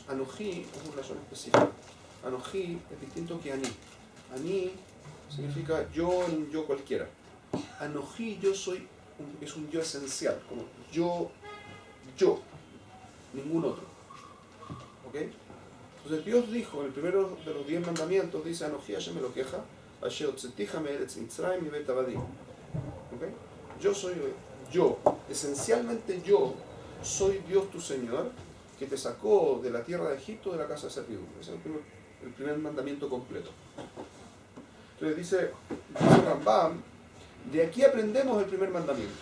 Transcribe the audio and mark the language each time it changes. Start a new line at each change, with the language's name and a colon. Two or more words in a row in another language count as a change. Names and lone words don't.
Spanish: Anoji es una razón específica. Anoji es distinto que Ani. Ani significa yo, el yo cualquiera. Anoji, yo soy, es un yo esencial, como yo, ningún otro. ¿Ok? Entonces Dios dijo, en el primero de los 10 mandamientos, dice,
Hebrew: אנכי ה' אלהיך, אשר הוצאתיך מארץ מצרים y בית עבדים.
Spanish: ¿Ok? Yo soy yo, esencialmente yo soy Dios tu Señor, que te sacó de la tierra de Egipto, de la casa de servidumbre. Ese es el primer mandamiento completo. Entonces dice Rambam, de aquí aprendemos el primer mandamiento.